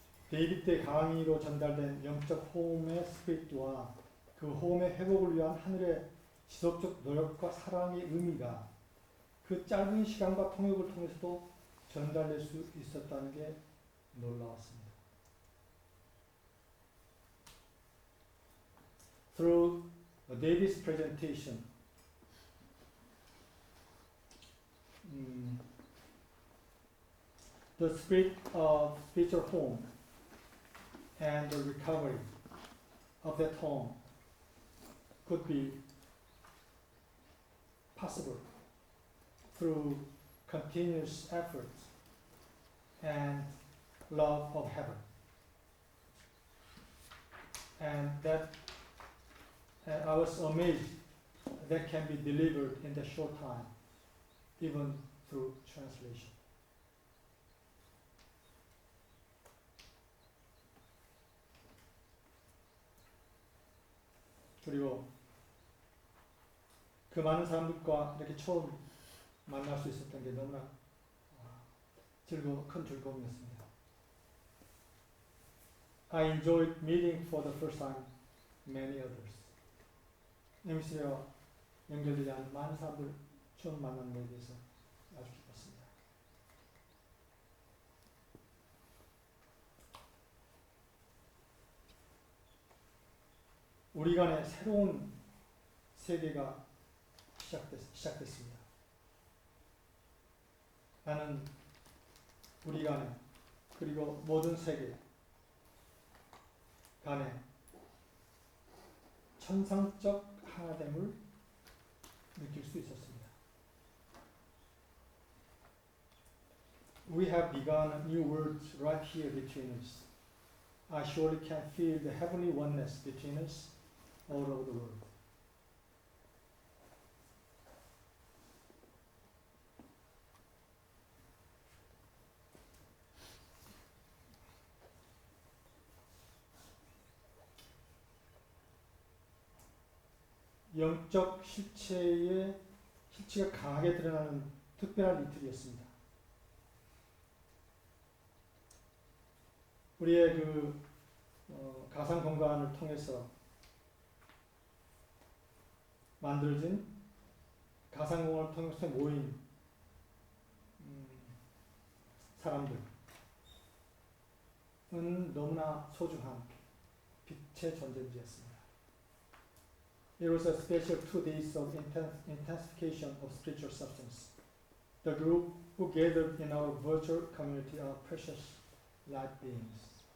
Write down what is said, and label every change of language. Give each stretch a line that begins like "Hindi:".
Korean: 데이빗의 강의로 전달된 영적 호흡의 스피릿과 그 호흡의 회복을 위한 하늘의 지속적 노력과 사랑의 의미가 그 짧은 시간과 통역을 통해서도 전달될 수 있었다는 게 놀라웠습니다.
English: Through David's presentation, the spirit of spiritual home and the recovery of that home could be possible through continuous effort and love of heaven. And that I was amazed that can be delivered in the short time, even through translation.
Korean: 그리고 그 많은 사람들과 이렇게 처음 만날 수 있었던 게 너무나 큰 즐거움이었습니다.
English: I enjoyed meeting for the first time many others.
Korean: MC와 연결되지 않은 많은 사람들 처음 만난 것에 대해서 아주 기뻤습니다. 우리 간에 새로운 세계가 시작됐습니다. 나는 우리 간에 그리고 모든 세계 간에 천상적 하나됨을 느낄 수 있었습니다.
English: We have begun a new world right here between us. I surely can feel the heavenly oneness between us all over the world.
Korean: 영적 실체가 강하게 드러나는 특별한 이틀이었습니다. 우리의 가상 공간을 통해서 만들어진 가상 공간을 통해서 모인 사람들은 너무나 소중한 빛의 존재들이었습니다.
English: It was a special 2 days of intensification of spiritual substance. The group who gathered in our virtual community are precious light beings.